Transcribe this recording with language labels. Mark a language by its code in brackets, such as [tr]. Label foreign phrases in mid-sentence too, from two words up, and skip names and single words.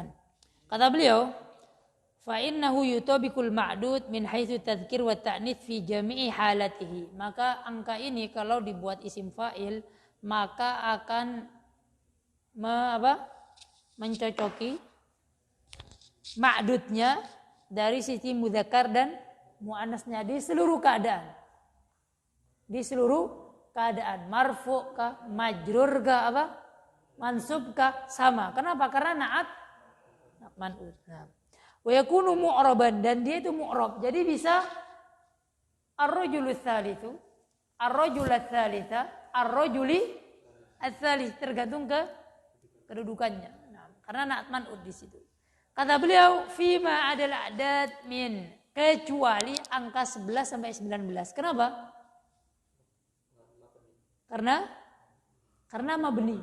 [id] Kata beliau, [ar] فإنه يطابق المعدود من حيث التذكير والتأنيث في جميع حالاته. [id] Maka angka ini kalau dibuat [ar] اسم فاعل [id] maka akan mencocoki ma'dudnya dari sisi mudzakkar dan muannasnya di seluruh keadaan. Di seluruh keadaan, marfu kah, majrur kah, mansub kah, sama. Kenapa? Karena [ar] نعت منعوت. [id] Nah. [ar] ويكون معربا, [id] dan dia itu mu'rab. Jadi bisa [ar] الرجلُ الثالثُ، الرجلَ الثالثَ، الرجلِ الثالثِ, [id] tergantung ke kedudukannya. Nah, karena [ar] نعت منعوت [id] di situ. Kata beliau, [ar] فيما عدا الأعداد من, [id] kecuali angka 11 sampai 19. Kenapa? Karena mabni.